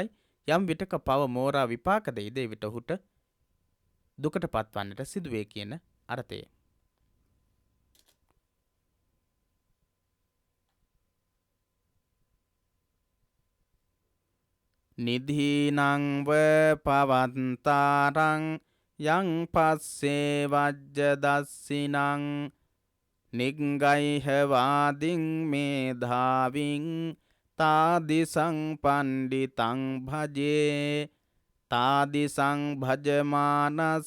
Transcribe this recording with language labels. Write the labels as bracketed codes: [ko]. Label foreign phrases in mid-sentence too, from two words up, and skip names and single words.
[si] යම් විටක පව මෝරා විපාක දෙයිද ඒ විට ඔහුට දුකට පත්වන්නට සිදුවේ කියන අර්ථය. [pi] නිධීනං ව පවන්තාරං යං පස්සේ වජ්ජ දස්සිනං නිග්ගයිහ වාදින් මේධාවින් තාදිසං පණ්ඩිතං භජේ තාදිසං භජමානස්ස